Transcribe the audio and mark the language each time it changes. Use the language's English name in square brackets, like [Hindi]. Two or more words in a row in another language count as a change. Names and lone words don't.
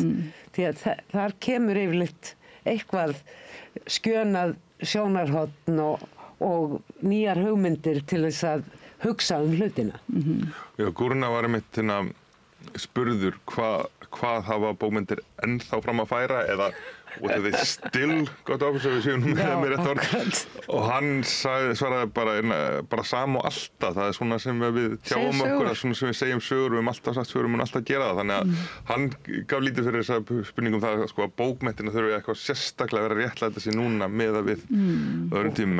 [Icelandic] Því að þar kemur yfirleitt eitthvað skjönað sjónarhorn og nýjar hugmyndir til þess að hugsa hlutina. Já, Gurna var einmitt spurður hvað hafa bókmyndir ennþá fram að færa eða [English] what are they still got off, [Icelandic] svo við séum með rétt orð. Og hann svaraði bara sama og alltaf, það er svona sem við tjáum okkur, það er svona sem við segjum sögur, við höfum alltaf sagt sögur, við höfum alltaf að gera það. Þannig að hann gaf lítið fyrir þessa spurningum það að bókmenntina þurfi eitthvað sérstaklega að vera réttlæta sig núna með að við öðrum tímum.